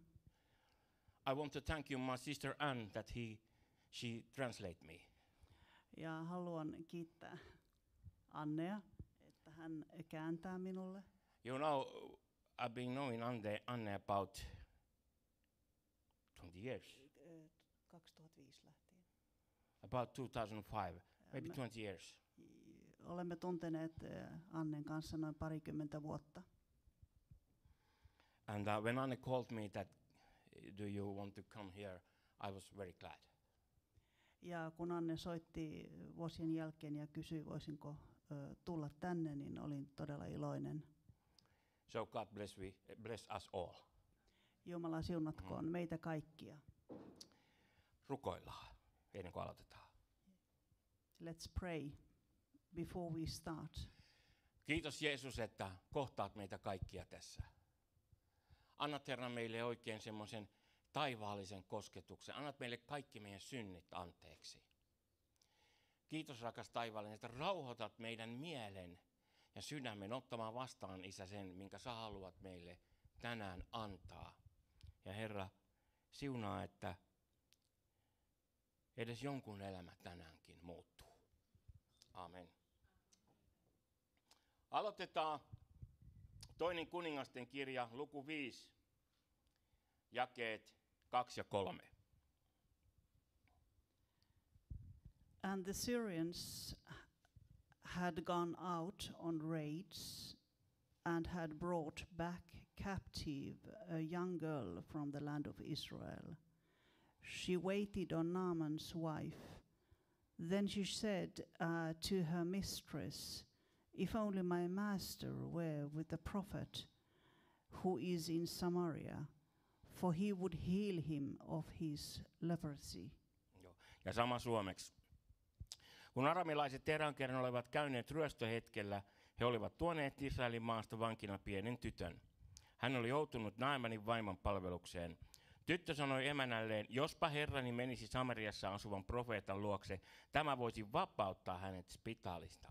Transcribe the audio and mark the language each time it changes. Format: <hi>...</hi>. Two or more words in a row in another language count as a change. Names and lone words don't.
<en>I want to thank you, my sister Anne, that she translate me.</en> <fi>ja haluan kiittää Annea, että hän kääntää minulle.</fi> <en>You know, I've been knowing Anne about 20 years.</en> <fi>2005 lähtien.</fi> <en>About 2005, maybe 20 years.</en> <fi>Olemme tunteneet Annen kanssa noin parikymmentä vuotta.</fi> <en>And when Anne called me that, do you want to come here, I was very glad.</en> <fi>Ja kun Anne soitti vuosien jälkeen ja kysyi, voisinko tulla tänne, niin olin todella iloinen.</fi> <en>So God bless us all.</en> <fi>Jumala siunatkoon meitä kaikkia. Rukoillaan ennen kuin aloitetaan.</fi> <en>Let's pray before we start.</en> <fi>Kiitos Jeesus, että kohtaat meitä kaikkia tässä. Annat Herra meille oikein semmoisen taivaallisen kosketuksen. Annat meille kaikki meidän synnit anteeksi. Kiitos rakas taivaallinen, että rauhoitat meidän mielen ja sydämen ottamaan vastaan, Isä, sen, minkä sä haluat meille tänään antaa. Ja Herra, siunaa, että edes jonkun elämä tänäänkin muuttuu. Amen. Aloitetaan toinen kuningasten kirja, luku 5, jakeet 2 ja 3.</fi> <en>And the Syrians had gone out on raids and had brought back captive a young girl from the land of Israel. She waited on Naaman's wife. Then she said to her mistress, "If only my master were with the prophet who is in Samaria, for he would heal him of his leprosy."</en> <fi>Ja sama suomeksi. Kun aramilaiset erään kerran olivat käyneet ryöstöhetkellä, he olivat tuoneet Israelin maasta vankina pienen tytön. Hän oli joutunut Naamanin vaimon palvelukseen. Tyttö sanoi emänälleen, jospa herrani menisi Samariassa asuvan profeetan luokse, tämä voisi vapauttaa hänet spitaalista.</fi>